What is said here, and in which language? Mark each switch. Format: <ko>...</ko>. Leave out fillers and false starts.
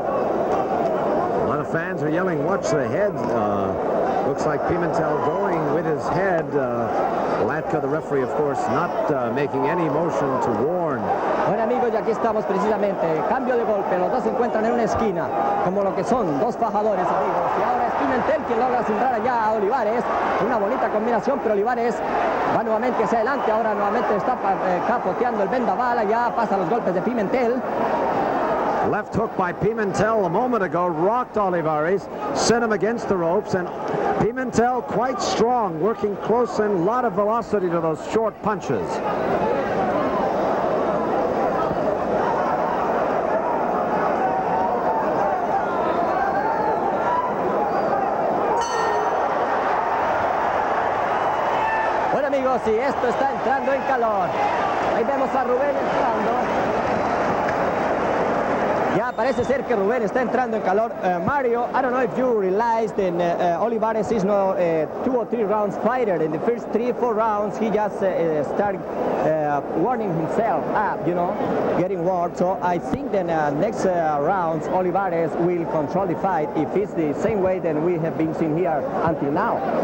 <en>A lot of fans are yelling, watch the head. Looks like Pimentel going with his head. Latka, the referee, of course, not making any motion to warn.</en> <es>Bueno, amigos, y aquí estamos precisamente, cambio de golpe, los dos se encuentran en una esquina, como lo que son dos fajadores, amigos, y ahora es Pimentel quien logra cimbrar allá a Olivares, una bonita combinación, pero Olivares va nuevamente hacia adelante, ahora nuevamente está capoteando el vendaval, allá pasan los golpes de Pimentel.</es> <en>Left hook by Pimentel a moment ago rocked Olivares, sent him against the ropes, and Pimentel quite strong, working close and a lot of velocity to those short punches.</en> <es>Bueno, amigos, y esto está entrando en calor. Ahí vemos a Ruben entrando. Ya parece ser que Ruben está entrando en calor.</es> <en>Mario, I don't know if you realized that Olivares is no 2 or 3 rounds fighter. In the first 3-4 rounds, he just started warming himself up, you know, getting warm. So I think that next rounds, Olivares will control the fight if it's the same way that we have been seeing here until now.</en>